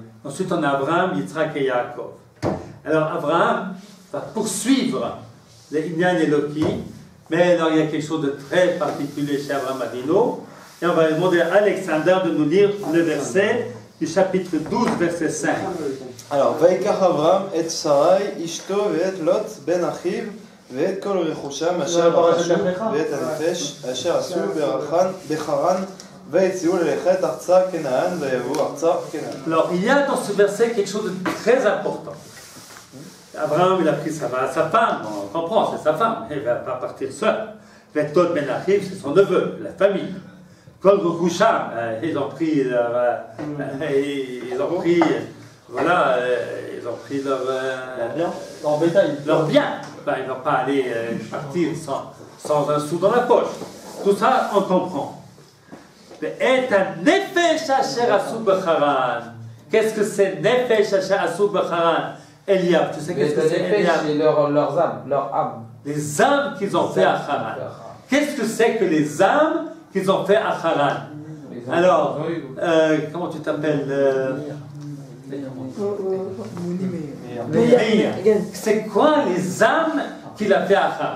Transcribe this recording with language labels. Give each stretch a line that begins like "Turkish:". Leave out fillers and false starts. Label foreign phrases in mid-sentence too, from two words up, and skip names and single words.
French: Ensuite, on a Abraham, Yitzhak et Yaakov. Alors, Abraham va poursuivre les
Hebrew: ענין אלוקי,
French: mais alors, il y a quelque chose de très particulier chez Abraham Avinu. Et on va demander à Alexander de nous lire le verset du chapitre 12, verset 5. Alors,
Hebrew: ויקח אברהם את שרי אשתו ואת לוט בן אחיו ואת כל רכושם אשר רכשו ואת הנפש אשר עשו בחרן ויצאו ללכת ארצה כנען ויבואו ארצה כנען.
French: Alors, il y a dans ce verset quelque chose de très important. Abraham, il a pris sa femme, on comprend, c'est sa femme, elle ne va pas partir seule.
Hebrew: ואת לוט בן אחיו,
French: c'est son neveu, la famille.
Hebrew: כל רכושם,
French: ils ont pris leur, voilà, ils ont pris leur bétail, leur bien. Ben, ils ne vont pas aller partir sans un sou dans la poche. Tout ça, on comprend. Et un
Hebrew: נפש אשר עשו בחרן.
French: Qu'est-ce que c'est
Hebrew: נפש אשר עשו בחרן?
French: Eliab, tu sais qu'est-ce que c'est Eliab? C'est leurs âmes, leur âme. Les âmes qu'ils ont fait à Haran. Qu'est-ce que c'est que les âmes qu'ils ont fait à Haran? Alors, comment tu t'appelles? C'est quoi les âmes qu'il a fait à Haran?